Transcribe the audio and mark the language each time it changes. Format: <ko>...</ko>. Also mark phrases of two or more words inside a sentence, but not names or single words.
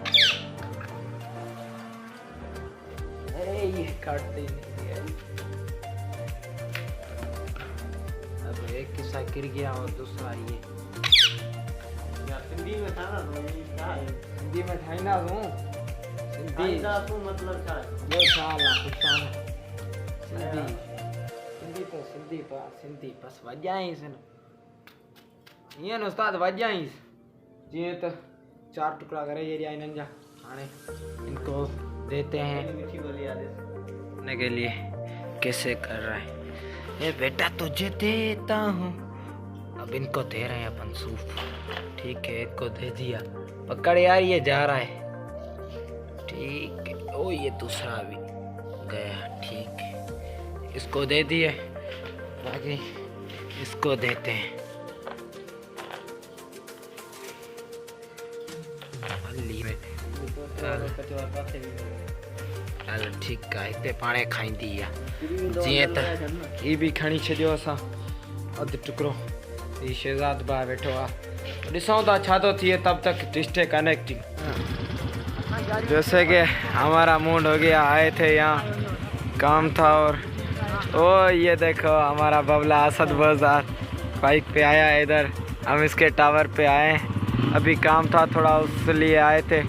<hi>अरे ये काटते ही नहीं है। अब एक हिस्सा गिर गया और दूसरा ये हिंदी में था ना, हिंदी में था ना, हिंदी मतलब सिंधी</hi> <sd>बस वजाईस ईअं उस्ताद वजाईस जीअं त 4 टुकड़ा करे ये इन्हनि जा।</sd> <hi>हाणे इनको देते हैं खाने के लिए। कैसे कर रहा है ये बेटा, तुझे देता हूँ। अब इनको दे रहे हैं अपन सूफ, ठीक है। एक को दे दिया, पकड़ यार, ये जा रहा है, ठीक है। ओ ये दूसरा भी गया, ठीक है। इसको दे दिए, बाकी इसको देते हैं। चल ठीक है,</hi> <sd>हिते पाणे खाईंदी आहे जीअं त। ही बि खणी छॾियो असां अधु टुकड़ो। ही शहजाद भाउ वेठो आहे, ॾिसूं था छा थो थिए।</sd> <hi>तब तक</hi> <en>district connecting.</en> <hi>जैसे कि हमारा मूड हो गया, आए थे यहाँ, काम था। और ओ ये देखो हमारा बबला असद बाजार बाइक पे आया है इधर। हम इसके टावर पे आए, अभी काम था थोड़ा, उस लिए आए थे।</hi>